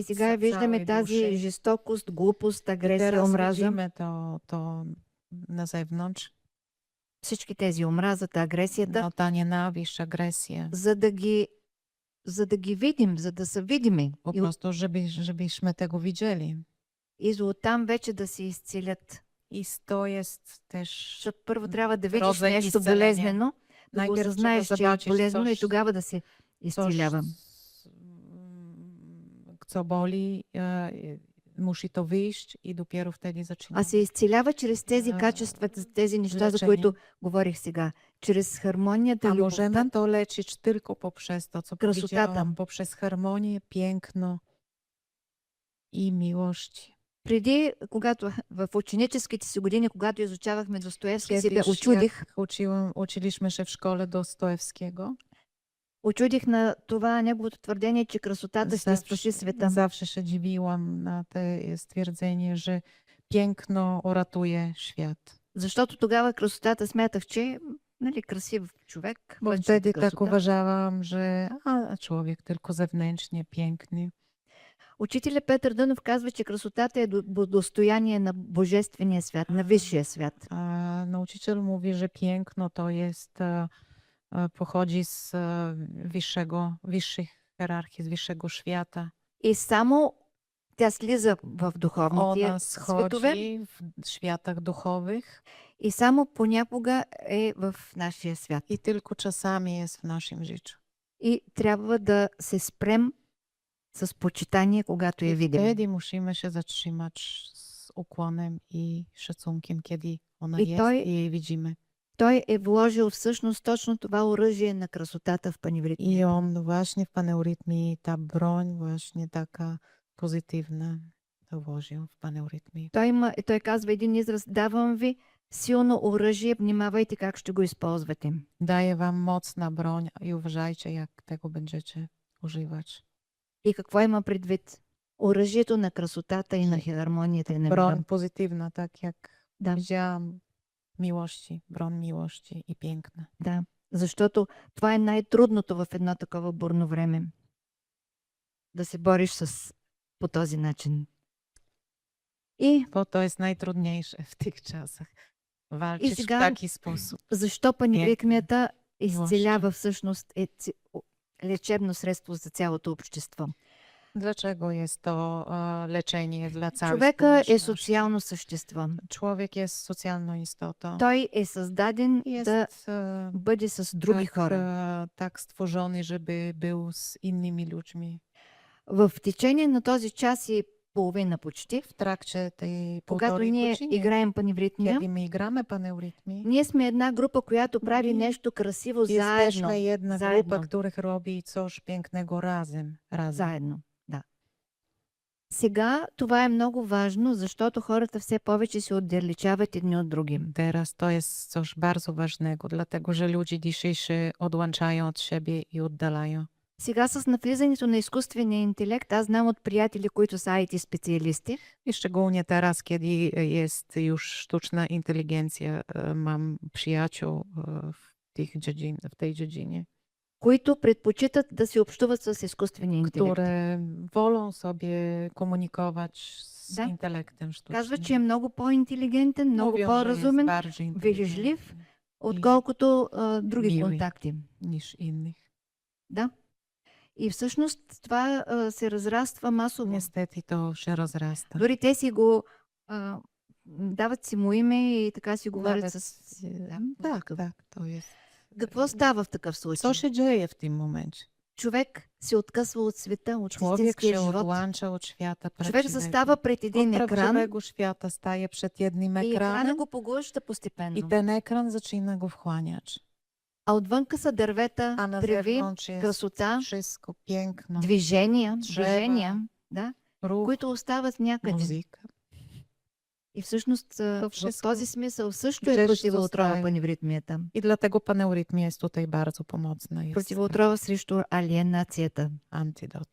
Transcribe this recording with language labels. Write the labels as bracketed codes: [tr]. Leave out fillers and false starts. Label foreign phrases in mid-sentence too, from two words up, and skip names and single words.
[bg] и сега виждаме [pl] całej [bg] тази [pl] duszy. [bg] жестокост, глупост, агресия, [pl] Teraz [bg] омраза. [pl] widzimy to na zewnątrz, [bg] Всички тези омразата, агресията, [pl] no, ta nienawiść, agresja. [bg] за да ги видим, за да са видими. [pl] Po prostu, żebyśmy tego widzieli. [bg] И оттам вече да се изцелят. [pl] I to jest też [bg] Защото първо трябва да видиш [pl] rodzaj [bg] нещо изцеления. болезнено, да го [pl] Najpierw trzeba [bg] осъзнаеш, че е [pl] zobaczyć [bg] болезнено и [pl] coś, [bg] тогава да се [pl] coś, [bg] изцелявам. [pl] co boli, musi to wyjść i dopiero wtedy [bg] А [pl] zaczynamy. [bg] се изцелява чрез тези качества, тези неща, за които говорих сега. Чрез хармонията, [pl] A [bg] любовта, [pl] możemy to leczyć tylko poprzez to, co [bg] Krasotata. [pl] powiedziałam, poprzez harmonię, piękno i miłość. [bg] преди, когато в ученическите си години, когато изучавахме Достоевски, се [pl] Kiedyś, [bg] очудих. [pl] jak uczyliśmy się w szkole Dostojewskiego, [bg] Очудих на това неговото твърдение, че красотата ще спаши света. [pl] zawsze się dziwiłam na to stwierdzenie, że piękno uratuje świat. [bg] Защото тогава красотата смятах, че нали, красив човек. [pl] Bo [bg] външната [pl] wtedy tak [bg] красота. [pl] uważałam, że człowiek tylko zewnętrznie piękny. [bg] Учителя Петър Дънов казва, че красотата е достояние на божествения свят, на висшия свят. [pl] A nauczyciel mówi, że piękno to jest, pochodzi z wyższych hierarchii, z wyższego świata. [bg] И само тя слиза в духовните [pl] Ona [bg] светове [pl] schodzi w światach duchowych [bg] и само понякога е в нашия свят. [pl] i tylko czasami jest w naszym życiu. [bg] И трябва да се спрем с почитание, когато я [pl] I [bg] видим. [pl] wtedy musimy się zatrzymać z ukłonem i szacunkiem, kiedy ona I jest [bg] той- [pl] i jej widzimy. [bg] Той е вложил всъщност точно това оръжие на красотата в паневритмия. [pl] I on właśnie w paneurytmii, ta broń właśnie taka pozytywna dowoził w paneurytmii. [bg] Той казва един израз: давам ви силно оръжие, внимавайте как ще го използвате. [pl] Daje wam mocna broń i uważajcie, jak tego będziecie używać. [bg] И какво има предвид? Оръжието на красотата и на хармонията и на [pl] Broń [bg] мира. [pl] pozytywna, tak jak [bg] Да, [pl] powiedziałam, miłości, broń miłości i piękna. [bg] да. Защото това е най-трудното в едно такова бурно време. Да се бориш по този начин. И [pl] Bo to jest najtrudniejsze w tych czasach. Walczyć w [bg] сега- [pl] taki sposób. [bg] защо паневритмията Милост. изцелява всъщност лечебно средство за цялото общество? [pl] Dlaczego jest to leczenie dla całej [bg] Човека е [pl] społeczności? [bg] социално същество. [pl] Człowiek jest socjalną istotą. [bg] Той е създаден да [pl] Jest [bg] бъде с други хора. [pl] tak stworzony, żeby był z innymi ludźmi. [bg] В течение на този час и половина почти, [pl] W trakcie tej [bg] когато [pl] półtorej [bg] ние [pl] godziny, [bg] играем паневритмия, [pl] kiedy my gramy paneurytmii, [bg] ние сме една група, която прави нещо красиво заедно. [pl] jesteśmy jedna [bg] Zajedno. [pl] grupa, których robi coś pięknego razem. [bg] Заедно, да. Сега това е много важно, защото хората все повече се отдалечават едни от други. [pl] Teraz to jest coś bardzo ważnego, dlatego że ludzie dzisiaj się odłączają od siebie i oddalają. [bg] Сега с навлизането на изкуствения интелект, аз знам от приятели, които са IT специалисти, [pl] I szczególnie teraz, kiedy jest już sztuczna inteligencja, mam przyjaciół w tej dziedzinie, [bg] които предпочитат да се общуват с изкуствения интелект. [pl] które wolą sobie komunikować z [bg] Da. [pl] intelektem sztucznym. [bg] Казват, че е много по-интелигентен, много [pl] Mówią, że jest [bg] по-разумен, [pl] bardziej [bg] вежлив, [pl] inteligentny [bg] отколкото други милый. контакти. [pl] niż innych. [bg] Да. И всъщност това се разраства масово. [pl] Niestety to się rozrasta. [bg] Дори те си го дават си му име и така си говорят [pl] Nawet, [bg] с... [pl] tak, tak, to jest. [bg] Какво става в такъв случай? [pl] Co się dzieje w tym momencie? [bg] Човек се откъсва от света, от [pl] Człowiek [bg] истинския [pl] się [bg] живот. [pl] odłącza od świata [bg] Човек [pl] prawdziwego. [bg] застава пред [pl] Od [bg] един екран [pl] prawdziwego świata staje przed jednym [bg] и екрана [pl] ekranem [bg] го поглъща [pl] i [bg] постепенно. [pl] ten ekran zaczyna go wchłaniać. [bg] А отвънка са дървета, [pl] A na [bg] треви, [pl] zewnątrz jest [bg] красота, [pl] wszystko piękno, [bg] движения, [pl] drzewa, [bg] да, [pl] ruch, [bg] които остават някъде. [pl] muzyka. [bg] И всъщност в всичко този смисъл също е [pl] gdzieś [bg] противоотрова [pl] zostaje. [bg] паневритмията. [pl] I dlatego paneurytmia jest tutaj bardzo pomocna. Jest [bg] Противоотрова срещу алиенацията. [pl] antidot.